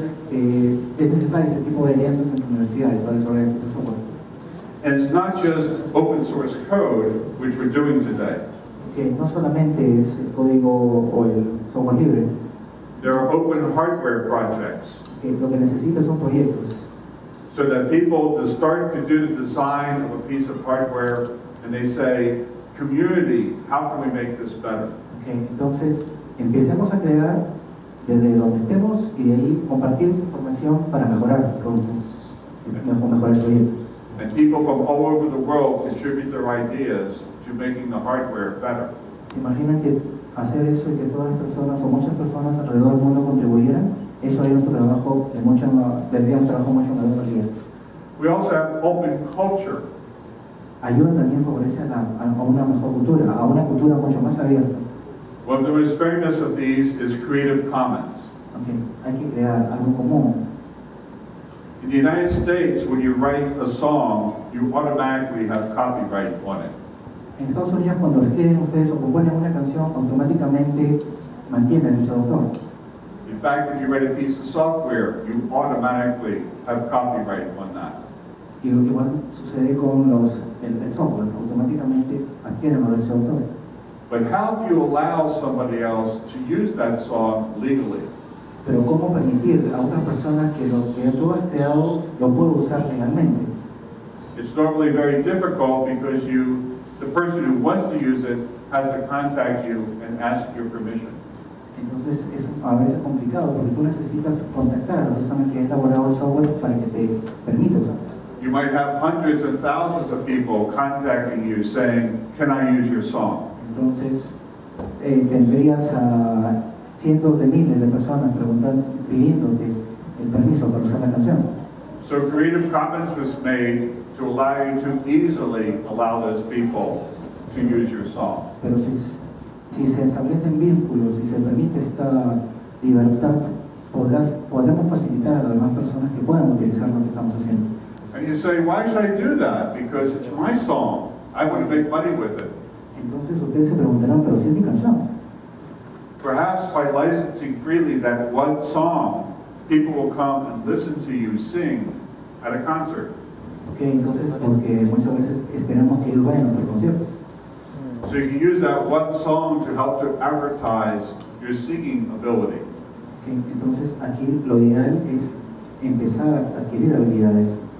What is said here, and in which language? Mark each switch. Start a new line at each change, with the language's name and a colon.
Spanish: Es necesario este tipo de alianzas entre universidades para desarrollar el software.
English: And it's not just open source code, which we're doing today.
Spanish: Que no solamente es el código o el software libre.
English: There are open hardware projects.
Spanish: Que lo que necesita son proyectos.
English: So that people to start to do the design of a piece of hardware and they say, community, how can we make this better?
Spanish: Okay, entonces empecemos a crear desde donde estemos y de ahí compartir esa información para mejorar el producto, mejorar el proyecto.
English: And people from all over the world contribute their ideas to making the hardware better.
Spanish: ¿Se imaginan que hacer eso y que todas las personas o muchas personas alrededor del mundo contribuyeran? Eso haría nuestro trabajo tendría un trabajo mucho más calidad.
English: We also have open culture.
Spanish: Ayuda también favorece a una mejor cultura, a una cultura mucho más abierta.
English: One of the most famous of these is Creative Commons.
Spanish: Okay, hay que crear algo común.
English: In the United States, when you write a song, you automatically have copyright on it.
Spanish: En Estados Unidos, cuando escriben ustedes o componen una canción, automáticamente mantienen el autor.
English: In fact, if you write a piece of software, you automatically have copyright on that.
Spanish: Y lo igual sucede con el software, automáticamente adquieren los derechos de autor.
English: But how do you allow somebody else to use that song legally?
Spanish: Pero ¿cómo permitir a otra persona que lo que tú has creado lo pueda usar legalmente?
English: It's normally very difficult because the person who wants to use it has to contact you and ask your permission.
Spanish: Entonces es a veces complicado porque tú necesitas contactar a la persona que ha elaborado el software para que te permita usarlo.
English: You might have hundreds and thousands of people contacting you saying, can I use your song?
Spanish: Entonces tendrías a cientos de miles de personas pidiéndote el permiso para usar la canción.
English: So Creative Commons was made to allow you to easily allow those people to use your song.
Spanish: Pero si se establecen vínculos y se permite esta libertad, podremos facilitar a las demás personas que puedan utilizar lo que estamos haciendo.
English: And you say, why should I do that? Because it's my song. I want to make money with it.
Spanish: Entonces ustedes se preguntarán, pero si es mi canción.
English: Perhaps by licensing freely that one song, people will come and listen to you sing at a concert.
Spanish: Okay, entonces porque muchas veces esperamos que ellos vayan a nuestro concierto.
English: So you can use that one song to help to advertise your singing ability.
Spanish: Okay, entonces aquí lo ideal es empezar a adquirir habilidades.